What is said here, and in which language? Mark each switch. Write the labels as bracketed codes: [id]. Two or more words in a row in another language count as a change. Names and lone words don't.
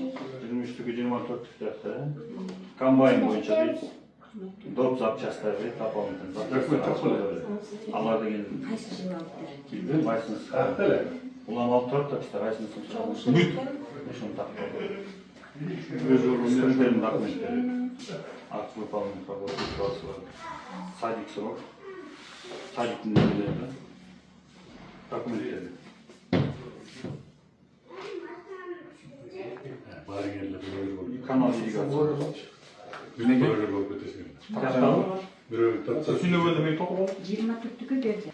[ky] 23-түкү 24-түктө. Комбайн боюнча дейт. Доп запчасттар дейт, [ru] дополнительный запчасттар. [ky] Алар деген Кайсы жыл алыптыр? билбейм, кайсынысы. Улам алып турат да бизде кайсынысын чыгарып. Бүт. Ошону тактап. Өздөрүнүн документтери. [ru] Акт выполнения работы, садик срок. [ky] Садиктин нелери. Документтери. Канал ирригация. Жыйырма берди.